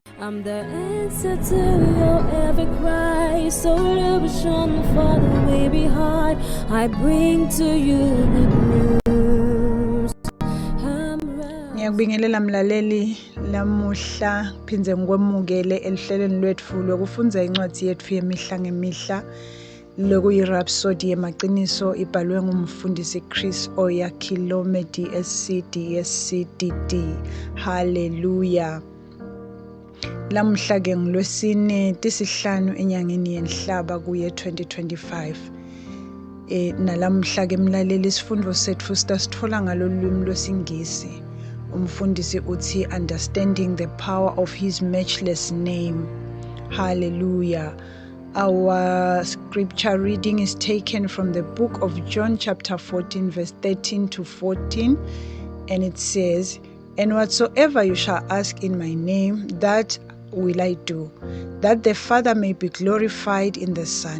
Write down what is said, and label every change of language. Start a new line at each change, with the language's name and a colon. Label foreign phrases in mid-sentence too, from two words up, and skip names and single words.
English: I'm the answer to your every cry. Solution for the way behind. I bring to you good news.
Swati: Ngiyakubingelela mlaleli lamuhla phindze ngikwemukele elihlelweni lwetfu lokufundza incwadi yetfu yemihla ngemihla lokuyi-Rhapsody yemaqiniso ibhalwe ngumfundisi Chris Oyakhilome DSC. Hallelujah. Lamuhla ke ngilwesine tisihlanu enyangeni yenhlaba kuye 2025. Nalamuhla ke mlaleli isifundo setfu sithola ngalolwimi lwesingisi. Umfundisi uthi
English: understanding the power of his matchless name. Hallelujah. Our scripture reading is taken from the book of John chapter 14 verse 13 to 14, and it says, "And whatsoever you shall ask in my name, that will I do, that the Father may be glorified in the Son.